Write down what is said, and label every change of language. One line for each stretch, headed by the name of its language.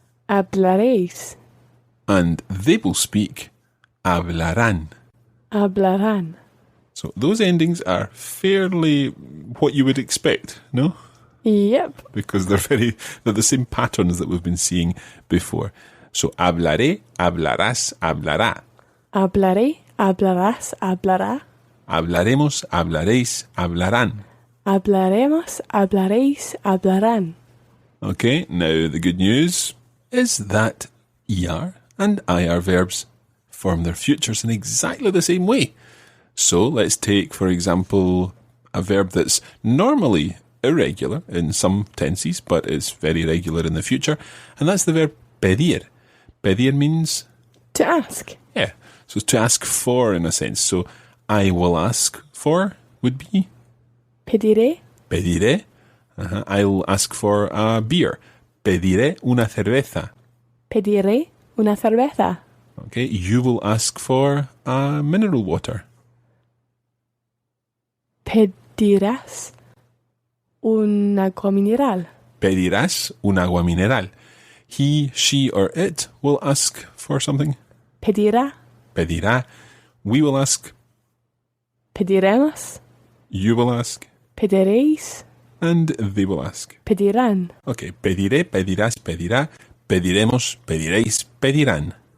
Spanish: Hablaréis.
English: And they will speak, hablarán.
Spanish: Hablarán.
English: So those endings are fairly what you would expect, no? Yep. Because they're the same patterns that we've been seeing before.
Spanish: So hablaré, hablarás, hablará. Hablaré, hablarás, hablará. Hablaremos, hablaréis, hablarán. Hablaremos, hablaréis, hablarán.
English: Okay, now the good news is that ER and IR verbs form their futures in exactly the same way. So let's take, for example, a verb that's normally irregular in some tenses, but it's very regular in the future. And that's the verb pedir. Pedir means... To ask. Yeah, so it's to ask for in a sense. So I will ask for would be...
Spanish: Pediré. Pediré.
English: I'll ask for a beer.
Spanish: Pediré una cerveza. Pediré una cerveza.
English: Okay, you will ask for a mineral water.
Spanish: Pedirás un agua mineral. Pedirás un agua mineral.
English: He, she, or it will ask for something.
Spanish: Pedirá. Pedirá.
English: We will ask.
Spanish: Pediremos.
English: You will ask.
Spanish: Pediréis.
English: And they will ask.
Spanish: Pedirán. Okay, pediré, pedirás, pedirá, pediremos, pediréis, pedirán.